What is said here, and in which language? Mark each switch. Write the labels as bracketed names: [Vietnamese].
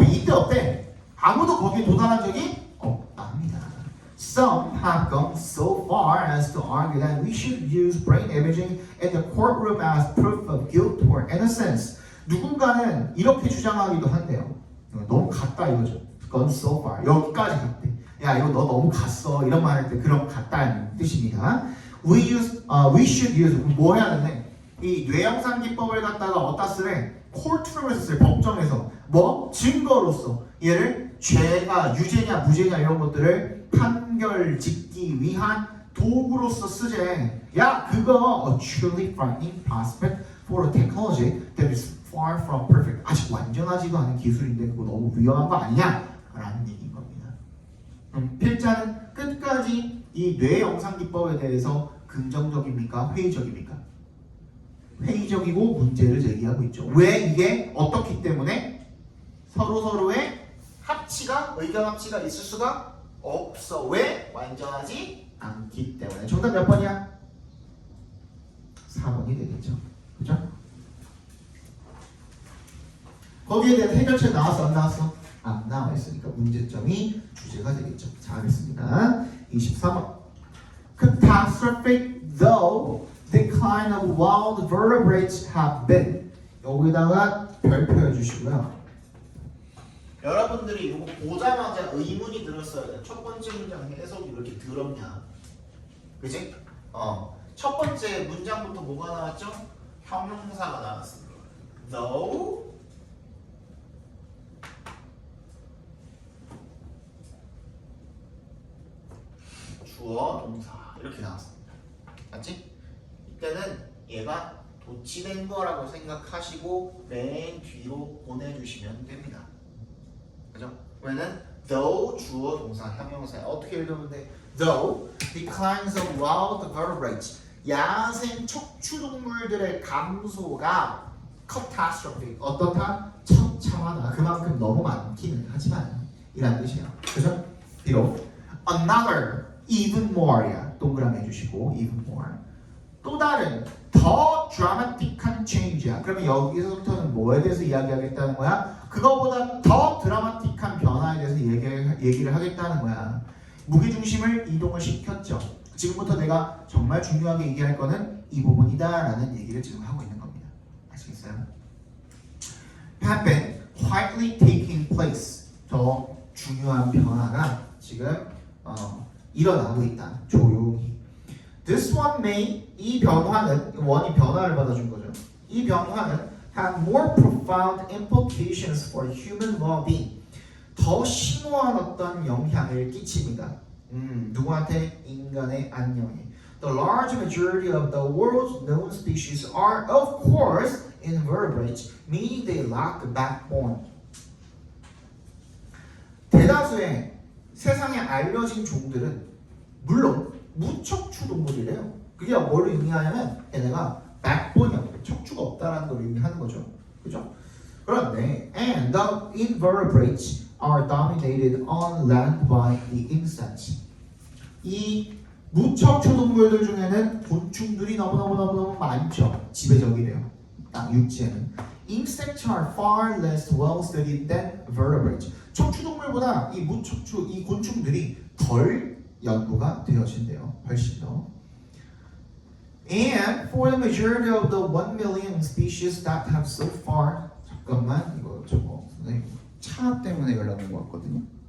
[Korean] 절대 없대. 아무도 거기에 도달한 적이 없답니다. [English] Some have gone so far as to argue that we should use brain imaging in the courtroom as proof of guilt or innocence. [Korean] 누군가는 이렇게 주장하기도 한대요. 너무 갔다 이거죠. [English] Gone so far. [Korean] 여기까지 갔대. 야 이거 너 너무 갔어. 이런 말 할 때 그런 갔다는 뜻입니다. [English] We should use [Korean] 뭐 해야 되네? 이 뇌영상 기법을 갖다가 어디다 쓰래? 콜트룸에서 쓰래. 법정에서 뭐 증거로서 얘를 죄가 유죄냐 무죄냐 이런 것들을 판결 짓기 위한 도구로서 쓰재. 야 그거 [English] a truly frightening prospect for a technology that is far from perfect. [Korean] 아직 완전하지도 않은 기술인데 그거 너무 위험한 거 아니냐? 라는 얘기인 겁니다. 필자는 끝까지 이 뇌 영상 기법에 대해서 긍정적입니까? 회의적입니까? 회의적이고 문제를 제기하고 있죠. 왜 이게 어떻기 때문에 서로서로의 합치가 의견 합치가 있을 수가 없어. 왜? 완전하지 않기 때문에. 정답 몇 번이야? 4번이 되겠죠. 그죠? 거기에 대한 해결책 나왔어? 안 나왔어? 안 나와 있으니까 문제점이 주제가 되겠죠. 잘하겠습니다. 24번. [English] Catastrophic though decline of wild vertebrates have been. [Korean] 여기다가 별표해 주시고요. 여러분들이 이거 보자마자 의문이 들었어야 돼. 첫 번째 문장 해석이 왜 이렇게 더럽냐? 그지? 첫 번째 문장부터 뭐가 나왔죠? 형용사가 나왔습니다. Though 주어 동사 이렇게 나왔습니다. 맞지? 이때는 얘가 도치된 거라고 생각하시고 맨 뒤로 보내주시면 됩니다. 그죠? 왜냐면 though 주어 동사 형용사야. 어떻게 읽으면 돼? [English] Though declines of wild vertebrates [Korean] 야생 척추동물들의 감소가 [English] catastrophic [Korean] 어떻다? 처참하다. 그만큼 너무 많기는 하지만 이라는 뜻이야. 그죠? 비록 [English] another even more [Korean] 야. 동그라미 해주시고 [English] even more [Korean] 또 다른 더 드라마틱한 change야. 그러면 여기서부터는 뭐에 대해서 이야기하겠다는 거야? 그거보다 더 드라마틱한 변화에 대해서 얘기를 하겠다는 거야. 무게중심을 이동을 시켰죠. 지금부터 내가 정말 중요하게 얘기할 거는 이 부분이다 라는 얘기를 지금 하고 있는 겁니다. 아시겠어요? [English] have been quietly taking place. [Korean] 더 중요한 변화가 지금 일어나고 있다. 조용히. [English] This one may [Korean] 이 변화는 원이 변화를 받아준 거죠. 이 변화는 [English] have more profound implications for human well-being. [Korean] 더 심오한 어떤 영향을 끼칩니다. 누구한테? 인간의 안녕에. [English] The large majority of the world's known species are, of course, invertebrates, meaning they lack a backbone. [Korean] 대다수의 세상에 알려진 종들은 물론 무척추 동물이래요. 그게 뭘 의미하냐면 얘네가 backbone이 없고 척추가 없다라는 걸 의미하는 거죠. 그죠? 그런데 [English] and the invertebrates are dominated on land by the insects. [Korean] 이 무척추 동물들 중에는 곤충들이 너무너무 많죠. 지배적이래요. 땅 육지에는. [English] Insects are far less well studied than vertebrates. [Korean] 척추 동물보다 이 무척추, 이 곤충들이 덜 연구가 되어진대요. 훨씬 더. [English] And for the majority of the 1 million species that have so far [Korean] 잠깐만 이거 저거 선생님 차 때문에 연락 온 것 같거든요.